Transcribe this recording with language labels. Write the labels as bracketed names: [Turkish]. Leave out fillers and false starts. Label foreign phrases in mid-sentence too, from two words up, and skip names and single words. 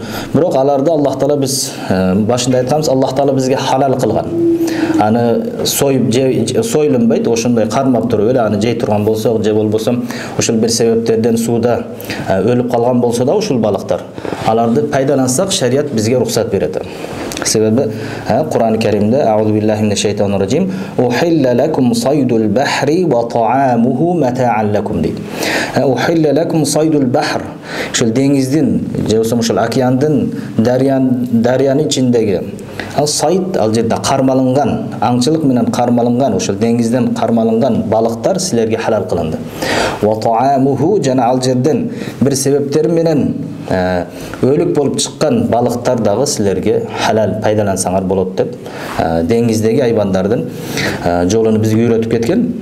[Kyrgyz] Бирок аларды Аллах Таала биз башында айтканбыз, Аллах Таала бизге халал кылган. Аны сойлунбайт, ошондой кармап туруп эле аны жей турган болсок, же болбосо ошол бир себептерден сууда өлүп калган болсо да ушул балыктар, аларды пайдалансак шарият бизге рухсат берет. Себеби Кур'ан-ы Керимде [Arabic] أعوذ بالله من الشيطان الرجيم أحل لكم صيد البحر وطعامه متاعا لكم дейт. أحل لكم صيد البحر. [Kyrgyz] Ошол деңиздин, же болбосо ошол океандын, дарыянын ичиндеги сайд, ал жерде кармалынган, аңчылык менен кармалынган, ошол деңизден кармалынган балыктар силерге халал кылынды. [Arabic] وطعامه, [Kyrgyz] жана ал жерден бир себептер менен өлүк болуп чыккан балыктар дагы силерге халал, пайдалансаңар болот деп деңиздеги айбандардын жолуну бизге үйрөтүп кеткен.